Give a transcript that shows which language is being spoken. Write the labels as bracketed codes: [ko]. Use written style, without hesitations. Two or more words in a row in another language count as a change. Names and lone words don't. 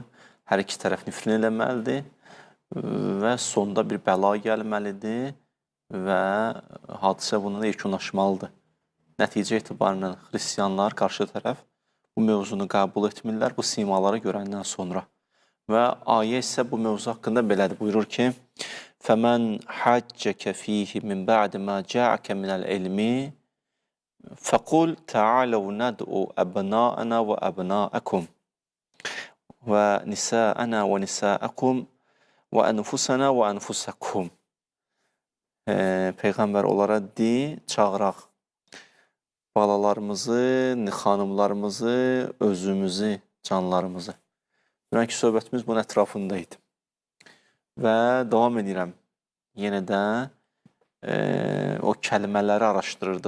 [az] Hər iki tərəf nifrin eləməlidir və sonda bir bəla gəlməlidir və hadisə bununla yekunlaşmalıdır. Nəticə etibarıyla xristiyanlar qarşı tərəf bu mövzunu qəbul etmirlər, bu simaları görəndən sonra. Və ayə isə bu mövzu haqqında belədir, buyurur ki, [ar] فَمَنْ حَجَّكَ فِيهِ مِنْ بَعْدِ مَا جَاءَكَ مِنَ الْعِلْمِ فَقُلْ تَعَالَوْا نَدْعُوا أَبْنَاءَنَا وَأَبْنَاءَكُمْ وَنِسَاءَنَا وَنِسَاءَكُمْ وَأَنْفُسَنَا وَأَنْفُسَكُمْ [az] Peyğəmbər onlara çağıraq balalarımızı, xanımlarımızı, özümüzü, canlarımızı. Dünənki söhbətimiz bunun ətrafında idi. Və davam edirəm. Yenə də o kəlmələri araşdırırdıq.